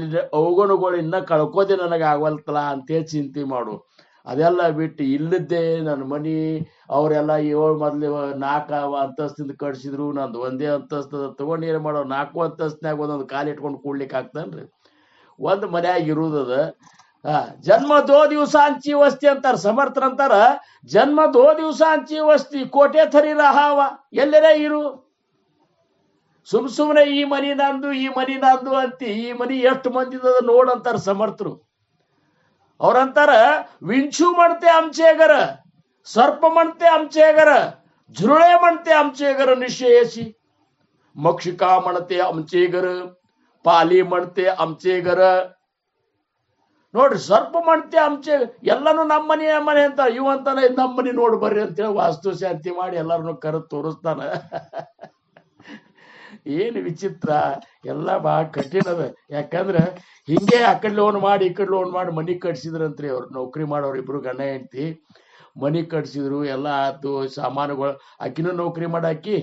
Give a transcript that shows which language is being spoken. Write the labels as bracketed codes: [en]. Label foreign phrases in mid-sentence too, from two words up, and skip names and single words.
[kn] ಅವಗುಣಗಳು ಇನ್ನ ಕಳ್ಕೋದೆ ನನಗೆ ಆಗವಲ್ತಲ್ಲ ಅಂತೇಳಿ ಚಿಂತೆ ಮಾಡು ಅದೆಲ್ಲ ಬಿಟ್ಟು ಇಲ್ಲದ್ದೇ ನನ್ನ ಮನಿ ಅವರೆಲ್ಲ 7 ಮೊದ್ಲು 4 ಅಂತಸ್ತಿಂದ ಕಟ್ಸಿದ್ರು ನಂದು ಒಂದೇ ಅಂತಸ್ತ ತಗೊಂಡು ಏನ್ ಮಾಡೋ 4 ಅಂತಸ್ತಿನಾಗ ಒಂದೊಂದು ಕಾಲು ಇಟ್ಕೊಂಡು ಕೂಡ್ಲಿಕ್ಕೆ ಆಗ್ತಾನ್ರಿ ಒಂದ್ ಮನ್ಯಾಗ ಇರುದದ [mr] जन्म 2 दिवसांची वस्ती अंतर समर्थ अंतर जन्म 2 दिवसांची वस्ती कोटे थरी राहावा [kn] ಎಲ್ಲರೇ ಇರು ಸುಮ್ನೆ ಈ ಮನಿ ನಂದು ಅಂತಿ ಈ ಮನಿ ಎಷ್ಟು ಮಂದಿ ನೋಡಂತಾರ ಸಮರ್ಥರು ಅವ್ರಂತಾರ [mr] विंचू म्हणते आमचे घर सर्प म्हणते आमचे घर झुरळे म्हणते आमचे घर निश्चयशी मक्षिका म्हणते आमचे घर पाली म्हणते आमचे घर [kn] ನೋಡ್ರಿ ಸರ್ಪ ಮಾಡ್ತೆ ಆಮಚೆ ಎಲ್ಲಾನು ನಮ್ಮನೆ ಅಂತ ಇವಂತಾನೆ ನಮ್ಮನೆ ನೋಡ್ ಬರ್ರಿ ಅಂತೇಳಿ ವಾಸ್ತು ಶಾಂತಿ ಮಾಡಿ ಎಲ್ಲಾರನ್ನು ಕರೆದು ತೋರಿಸ್ತಾನ ಏನು ವಿಚಿತ್ರ ಎಲ್ಲ ಬಹಳ ಕಠಿಣ ಅದ ಯಾಕಂದ್ರೆ ಹಿಂಗೆ ಆ ಕಡೆ ಲೋನ್ ಮಾಡಿ ಈ ಕಡೆ ಲೋನ್ ಮಾಡಿ ಮನಿ ಕಟ್ಸಿದ್ರಂತ್ರಿ ಅವ್ರು ನೌಕರಿ ಮಾಡೋರು ಇಬ್ರು ಗಂಡ ಹೆಂಡತಿ ಮನಿ ಕಟ್ಸಿದ್ರು ಎಲ್ಲ ಆತು ಸಾಮಾನುಗಳು ಆಕಿನೂ ನೌಕರಿ ಮಾಡಾಕಿ